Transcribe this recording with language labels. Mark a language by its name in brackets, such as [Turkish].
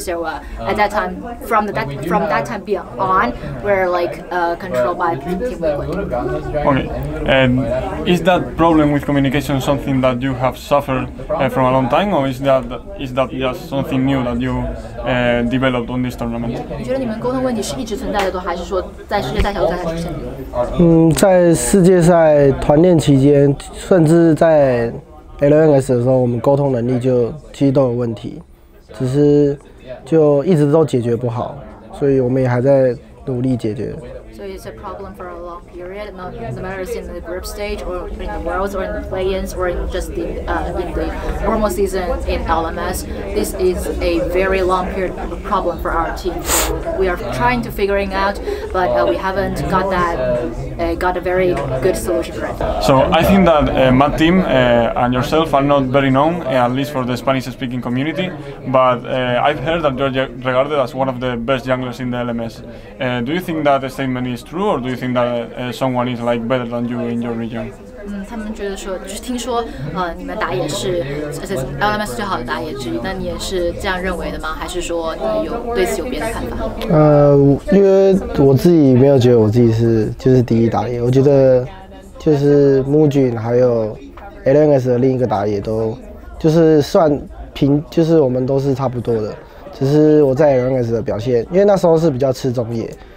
[English] So at that time, from that time on, we're controlled by Team Liquid. Okay, and is that problem with communication something that you have suffered from a long time, or is that just something new that you developed on this tournament? [Chinese] 你觉得你们沟通问题是一直存在的多，还是说在世界赛小组赛才出现的？在世界赛团练期间，甚至在 LNS 的时候，我们沟通能力其实都有问题，只是就一直都解决不好，所以我们也还在努力解决。 [English] So it's a problem for a long period, no matter it's in the group stage or in the Worlds or in the play-ins or in just in the normal season in LMS. This is a very long period of problem for our team. So we are trying to figuring out, but we haven't got a very good solution for it. So I think that Team and yourself are not very known, at least for the Spanish-speaking community. But I've heard that you're regarded as one of the best junglers in the LMS. Do you think that statement is true, or do you think that someone is better than you in your region? [Chinese] 他们觉得说，就是听说，你们打野是LMS 最好的打野之一，那你也是这样认为的吗？还是说你对此有别的看法？因为我自己没有觉得我自己就是第一打野，我觉得就是木俊还有 LNS 的另一个打野都就是算平，就是我们都是差不多的，只是我在 LNS 的表现，因为那时候是比较吃中野。